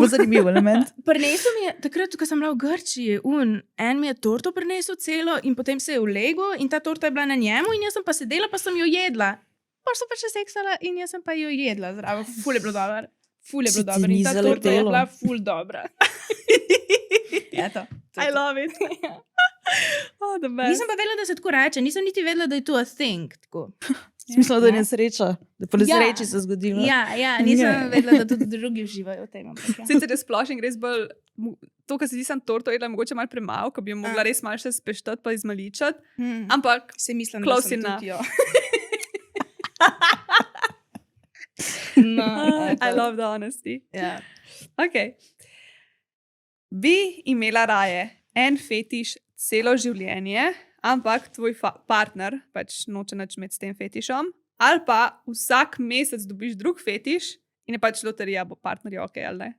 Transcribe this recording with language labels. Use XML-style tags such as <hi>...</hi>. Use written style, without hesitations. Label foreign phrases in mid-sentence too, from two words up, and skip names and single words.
<sl>Bolj zanimiv element. prinesel mi je, takrat, ko sem bila v Grčiji, en mi je torto prinesel celo in potem se je ulegel in ta torta je bila na njemu in jaz sem pa sedela, pa sem jo jedla. Pa sem pa še seksala in jaz sem pa jo jedla zraven. Ful je bilo dobro. Ful je bilo Si ti dobro ni in ta torta je zaletelo? bila ful dobra. Eto.</sl> <en>I love it. Oh, the best.</en> <sl>Nisem pa vedela, da se tako reče, nisem niti vedela, da je to</sl> <en>a thing.</en> <sl>Tako. Smisla, da je nesreča. Da po nesreči se zgodilo. Ja, nisem vedela, da tudi drugi uživajo v tem. ampak ja. Sicer je splošen res bolj, to, kar se zdi, sem torto jedla, mogoče malo premalo, ko bi jo mogla res malo še speštati pa izmaličati, ampak Se mislim,</sl> <en>Close</en> <sl>da sem</sl> <en>enough.</en> <sl>tudi jo. No,</sl> <en>I love the honesty.</en> <sl>ja. Okay. Bi imela raje en fetiš celo življenje, ampak tvoj partner pač noče nič imeti s tem fetišom, ali pa vsak mesec dobiš drug fetiš in je pač loterija, bo partnerja ok ali ne.</sl>